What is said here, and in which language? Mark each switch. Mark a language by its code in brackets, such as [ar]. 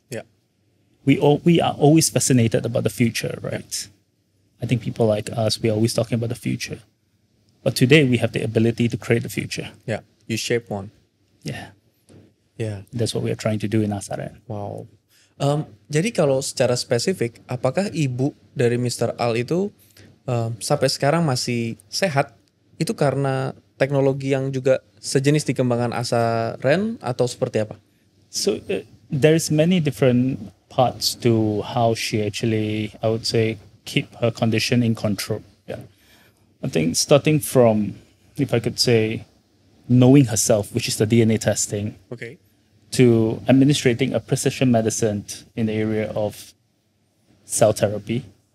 [en] Yeah. We are always fascinated about the future, right? I think people like us, we're always talking about the future. But today we have the ability to create the future. Yeah. You shape one. Yeah. Yeah. That's what we are trying to do in Asaren. Wow. [id] Jadi kalau secara spesifik, apakah ibu dari Mr. Al itu sampai sekarang masih sehat? Itu karena teknologi yang juga sejenis dikembangkan Asaren atau seperti apa? [en] So there's many different parts to how she actually, I would say, keep her condition in control. Yeah. I think starting from, if I could say, knowing herself, which is the DNA testing, Okay. to administrating a precision medicine in the area of cell therapy.